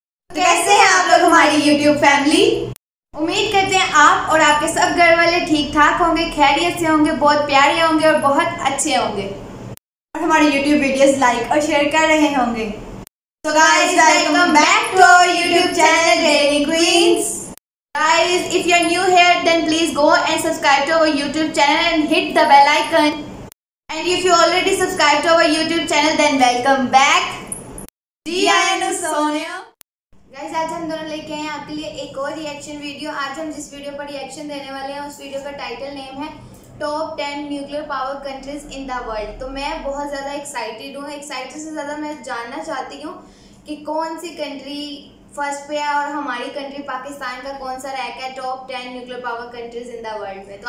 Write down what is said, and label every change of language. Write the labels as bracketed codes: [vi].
[hi] कैसे हैं आप लोग हमारी यूट्यूब फैमिली? उम्मीद करते हैं आप और आपके सब घर वाले ठीक ठाक होंगे, खैरियत से होंगे, बहुत प्यारे होंगे और बहुत अच्छे होंगे और हमारी यूट्यूब वीडियोस लाइक और शेयर कर रहे होंगे। [en] So guys, welcome back to our YouTube channel Daily Queens. Guys, if you are new here then please go and subscribe to our YouTube channel and hit the bell icon. And if you already subscribed to our YouTube channel then welcome back. [hi] जी आया Sonia. Guys, आज हम दोनों लेके आए हैं आपके लिए एक और रिएक्शन वीडियो। आज हम जिस वीडियो पर रिएक्शन देने वाले हैं उस वीडियो का टाइटल नेम है top 10 nuclear power countries in the world. तो मैं बहुत ज़्यादा एक्साइटेड हूँ। एक्साइटेड से ज़्यादा मैं जानना चाहती हूँ कि कौन सी कंट्री फर्स्ट पे है और हमारी कंट्री पाकिस्तान का कौन सा रैंक है top 10 nuclear power countries in the world में।